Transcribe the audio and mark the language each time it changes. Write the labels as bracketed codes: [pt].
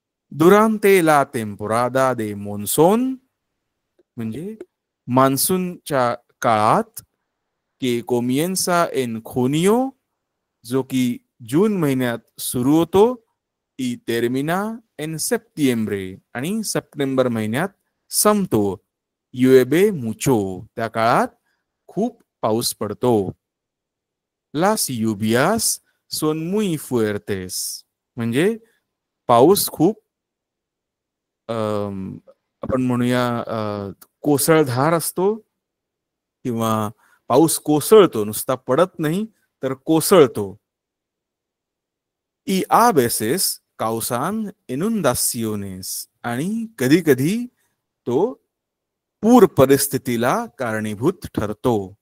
[es] Durante la temporada de monzón [mr] म्हणजे मान्सूनच्या काळात, [es] que comienza en junio [mr] जो की जून महिन्यात सुरू होतो, [es] y termina en septiembre [mr] आणि सप्टेंबर महिन्यात संपतो. [es] llueve mucho [mr] त्या काळात खूप पाऊस पडतो. [es] Las lluvias son muy fuertes [mr] म्हणजे पाऊस खूप आपण म्हणूया कोसळधार असतो, किंवा पाऊस कोसळतो, नुसता पडत नाही तर कोसळतो. [es] Y a veces causan inundaciones, [mr] आणि कधी कधी तो पूर परिस्थितीला कारणीभूत ठरतो.